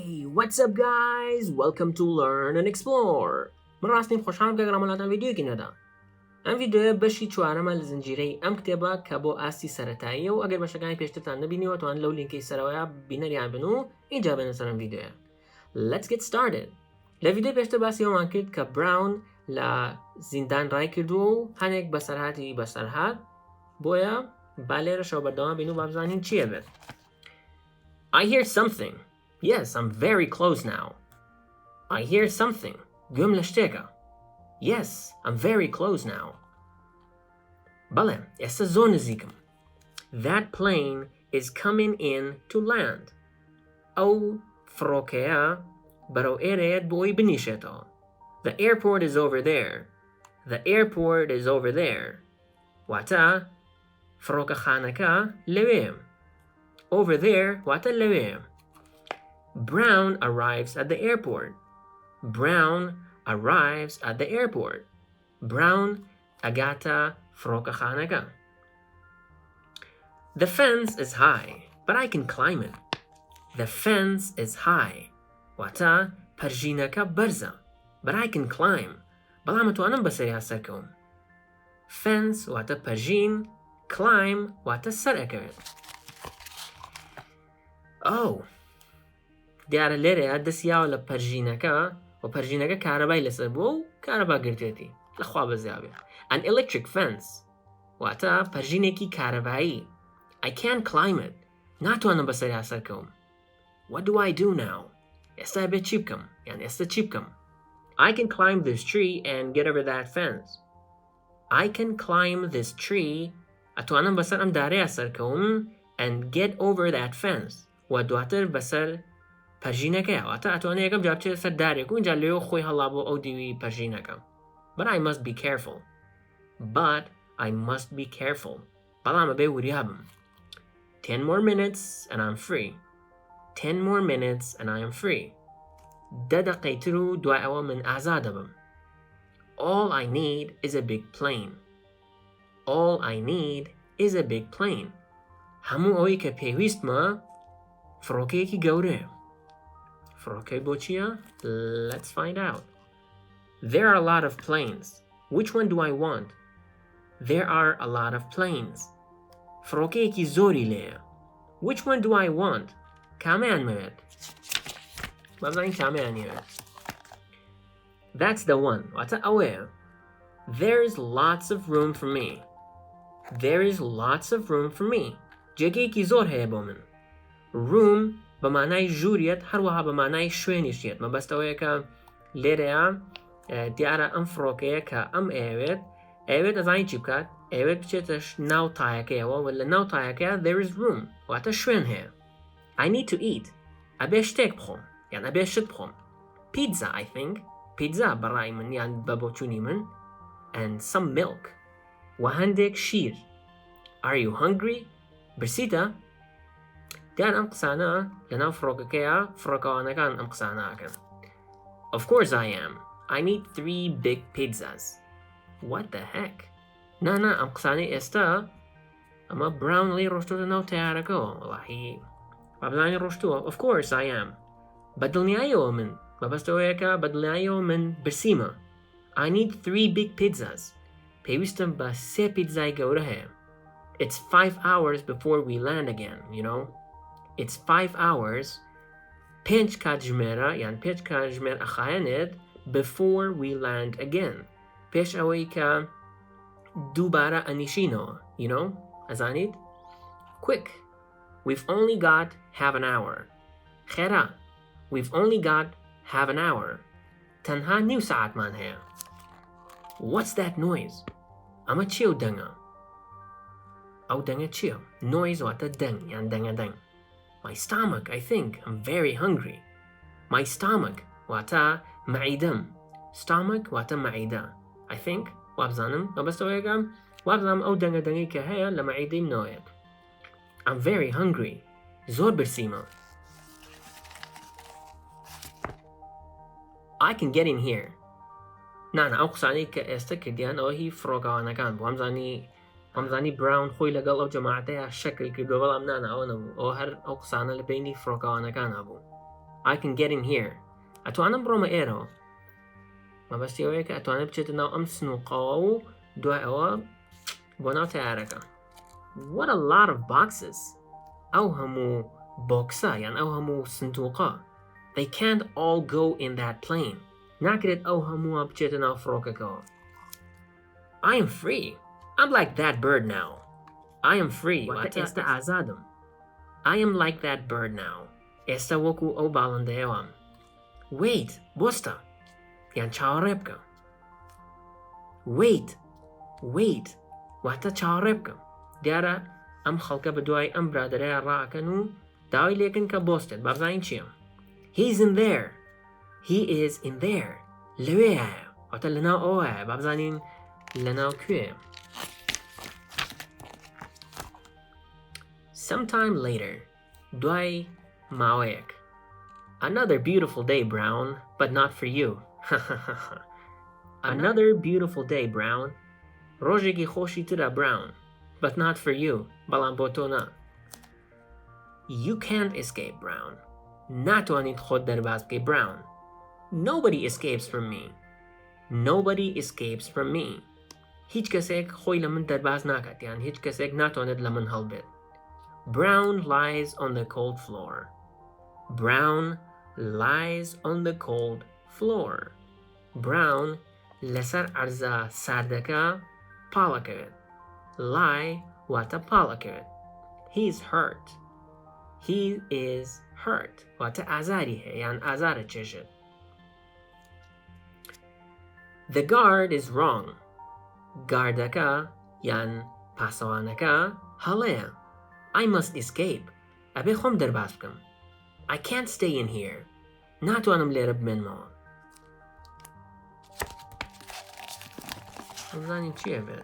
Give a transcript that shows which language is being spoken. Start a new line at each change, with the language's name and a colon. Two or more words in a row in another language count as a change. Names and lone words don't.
English: What's up guys? Welcome to Learn and Explore.
Central Kurdish: من ڕاستیم خۆشحاڵم کە گەڕامەڵاتان ڤیدیۆیەکی نەدا. ئەم ڤیدیۆیە بەشی چوارەمە لە زنجیرەی ئەم کتێبە کە بۆ ئاستی سەرەتاییە و ئەگەر بەشەکانی پێشترتان نەبینیوە توان لەو لینکەی سەرەوەیە بینەریان بن و اینجا بێنە سەر ئەم ڤیدیۆیە.
English: Let's get started.
Central Kurdish: لە ڤیدیۆ پێشتر باسی ئەومان کرد کە براون لە زیندان ڕای کردووە و هەنێک بەسەرهاتی بەسەرهات بۆیە با لێرەشەوە بەردەوام بین و بابزانین چییە بێت.
English: I hear something. Yes, I'm very close now. I hear something.
Central Kurdish: گوێم لە شتێکە.
English: Yes, I'm very close now.
Central Kurdish: بەڵێ، ئێستا زۆر نزیکم.
English: That plane is coming in to land.
Central Kurdish: ئەو فڕۆکەیە بەرەو ئێرەیەت بۆی بنیشێتەوە.
English: The airport is over there. The airport is over there.
Central Kurdish: واتە فڕۆکەخانەکە لەوێیە.
English: Over there,
Central Kurdish: واتە لەوێیە.
English: Brown arrives at the airport. Brown arrives at the airport.
Central Kurdish: Brown ئەگاتە فڕۆکەخانەکە.
English: The fence is high, but I can climb it. The fence is high.
Central Kurdish: واتە پەرژینەکە بەرزە.
English: But I can climb.
Central Kurdish: بەڵام ئەتوانم بەسەریا سەرکەوم. Fence واتە پەرژین. Climb واتە سەرەکەوێت. Oh! دیارە لێرەیە دەستیاوە لە پەرژینەکە و پەرژینەکە کارەبای لەسەر بووە و کارەبا گرتێتی لەخوا بەزیابێ.
English: An electric fence
Central Kurdish: واتە پەرژینێکی کارەبایی.
English: I can't climb it.
Central Kurdish: ناتوانم بەسەریا سەرکەوم.
English: What do I do now?
Central Kurdish: ئێستا بێت چی بکەم؟ یان ئێستا چی بکەم؟
English: I can climb this tree and get over that fence. I can climb this tree.
Central Kurdish: ئەتوانم بەسەر ئەم دارەیە سەرکەوم
English: and get over that fence.
Central Kurdish: و دواتر بەسەر پەرژینەکەیە واتە ئەتوانێت یەکەم جا بچێت سەر دارێک و اینجا لێو خۆی هەڵا بۆ ئەو دیوی پەرژینەکە.
English: But I must be careful. But I must be careful.
Central Kurdish: بەڵام ئەبێ وریابم.
English: 10 more minutes and I'm free. 10 more minutes and I am free.
Central Kurdish: 10 دقەیتر و دوای ئەوە من ئازادە بم.
English: All I need is a big plane. All I need is a big plane.
Central Kurdish: هەموو ئەوەی کە پێویستمە فڕۆکەیەکی گەورەیە. فڕۆکەی بۆ چییە؟
English: Let's find out. There are a lot of planes. Which one do I want? There are a lot of planes.
Central Kurdish: فڕۆکەیەکی زۆری لێیە.
English: Which one do I want?
Central Kurdish: کامیان مەوێت؟ بەزانین کامیان نەوێت.
English: That's the one.
Central Kurdish: واتە ئەوەیە.
English: There's lots of room for me. There is lots of room for me.
Central Kurdish: جێگەیەکی زۆر هەیە بۆ من. Room بە مانای ژووریەت هەروەها بە مانای شوێنیشیێت. مەبەستەوەیە کە لێرەیە دیارە ئەم فڕۆکەیە کە ئەم ئەوێت ئەزانی چی بکات؟ ئەوێت بچێتە ناو تایەکەیەوە و لە ناو تایەکەیە
English: there is room
Central Kurdish: واتە شوێن هەیە.
English: I need to eat.
Central Kurdish: ئەبێ شتێک بخۆم یان ئەبێ شت بخۆم.
English: Pizza I think.
Central Kurdish: Pizza بەڕای من یان بە بۆچوونی من.
English: And some milk.
Central Kurdish: و هەندێک شیر.
English: Are you hungry?
Central Kurdish: برسیتە؟ دیان ئەم قسانە لە ناو فڕۆکەکەیە فڕۆکەوانەکان ئەم قسانەکەن.
English: Of course I am. I need 3 big pizzas. What the heck?
Central Kurdish: نا ئەم قسانەی ئێستا ئەمە براون لێ ڕۆشتووە ناو تەیارەکەەوە وەڵاهی بابزانی ڕۆشتووە.
English: Of course I am.
Central Kurdish: بەدڵنیاییەوە من مەبەستەوەیەکە بەدڵنیاییەوە من برسیمە.
English: I need 3 big pizzas.
Central Kurdish: پێویستم بە 3 پیتزای گەورە هەیە.
English: It's 5 hours before we land again, you know? It's 5 hours.
Central Kurdish: 5 کاتژمێرە یان 5 کاتژمێر ئەخایەنێت
English: before we land again.
Central Kurdish: پێش ئەوەی کە دووبارە ئەنیشینەوە,
English: you know? ئەزانیت؟ Quick. We've only got half an hour.
Central Kurdish: خێرا.
English: We've only got half an hour.
Central Kurdish: تەنها نیو ساعتمان هەیە.
English: What's that noise?
Central Kurdish: ئەمە چیە و دەنگە؟ ئەو دەنگە چییە؟ Noise واتە دەنگ یان دەنگە دەنگ.
English: My stomach, I think. I'm very hungry. My stomach
Central Kurdish: واتە مەعیدەم. Stomach واتە مەعیدە.
English: I think.
Central Kurdish: وابزانم مەبەستەوەیەکەم وابزانم ئەو دەنگە دەنگی کە هەیە لە مەعیدەی منەوەیەت.
English: I'm very hungry.
Central Kurdish: زۆر برسیمە.
English: I can get in here.
Central Kurdish: نانا ئەو قسانەی کە ئێستا کردیان ئەوە هی فڕۆکەوانەکان بوو. ئەمزانی براون خۆی لەگەڵ ئەو جەماعەتەیە شەکل کردو بەڵام نانا ئەوە نەبوو. ئەوە هەر ئەو قسانە لە بینی فڕۆکەوانەکان هەبوو.
English: I can get in here.
Central Kurdish: ئەتوانم بڕۆمە ئێرەوە. مەبەستی ئەوەیە کە ئەتوانێت بچێتە ناو ئەم سنووقەوە و دوای ئەوە بۆ ناو تەیارەکە.
English: What a lot of boxes.
Central Kurdish: ئەو هەموو بۆکسە یان ئەو هەموو سندووقە.
English: They can't all go in that plane.
Central Kurdish: ناکرێت ئەو هەمووە بچێتە ناو فڕۆکەکەوە.
English: I am free. I'm like that bird now. I am free.
Central Kurdish: واتە ئێستا ئازادم.
English: I am like that bird now.
Central Kurdish: ئێستا وەکو ئەو باڵندەیەوەم. Wait, بۆستە. یان چاوەڕێ بکە. Wait. واتە چاوەڕێ بکە. دیارە ئەم خەڵکە بەدوای ئەم برادەرەیە ڕائەکەن و داوای لێکن کە بۆستێت. با بزانین چییە؟
English: He's in there. He is in there.
Central Kurdish: لەوێیە. واتە لەناو ئەوەیە. با بزانین لەناو کوێیە.
English: Sometime later.
Central Kurdish: دوای ماوەیەک.
English: Another beautiful day, Brown, but not for you. Another beautiful day, Brown.
Central Kurdish: ڕۆژێکی خۆشی ترە,
English: Brown, but not for you.
Central Kurdish: بەڵام بۆ تۆ نا.
English: You can't escape, Brown.
Central Kurdish: ناتوانیت خۆت دەرباز بکەی,
English: Brown. Nobody escapes from me. Nobody escapes from me.
Central Kurdish: هیچ کەسێک خۆی لە من دەرباز ناکات یان هیچ کەسێک ناتوانێت لە من هەڵبێت.
English: Brown lies on the cold floor. Brown lies on the cold floor.
Central Kurdish: Brown لەسەر عەرزە ساردەکە پاڵەکەوێت. Lie واتە پاڵەکەوێت.
English: He's hurt. He is hurt.
Central Kurdish: واتە ئازاری هەیە یان ئازارە چێژێت.
English: The guard is wrong.
Central Kurdish: گاردەکە یان پاسەوانەکە هەڵەیە.
English: I must escape.
Central Kurdish: ئەبێ خۆم دەرباز بکەم.
English: I can't stay in here.
Central Kurdish: ناتوانم لێرە بمێنمەوە. بزانین چیە بێت.